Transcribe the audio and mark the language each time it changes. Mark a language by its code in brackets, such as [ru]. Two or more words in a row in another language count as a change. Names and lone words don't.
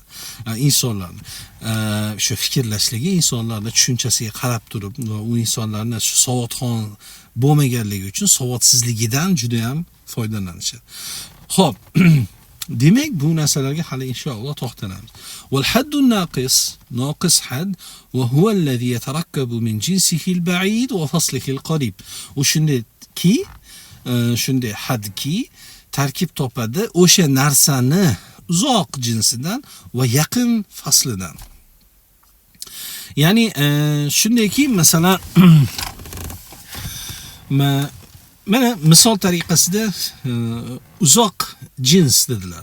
[uz] İnsonlarni shu fikrlashligi, insonlarning tushunchasiga qarab turib va u insonlarni shu savodxon bo'lmaganligi uchun savodsizligidan juda ham foydalanishadi. Xo'p, demak bu narsalarga hali inshaalloh to'xtalamiz. [ar] والحد الناقص ناقص حد وهو الذي يتركب من جنسه البعيد وفصله القريب. [uz] U shundayki, shunday hadki tarkib topadi o'sha narsani uzoq jinsidan va yaqin faslidan. Ya'ni shundayki, masalan mana misol tariqasida uzoq jins dedilar.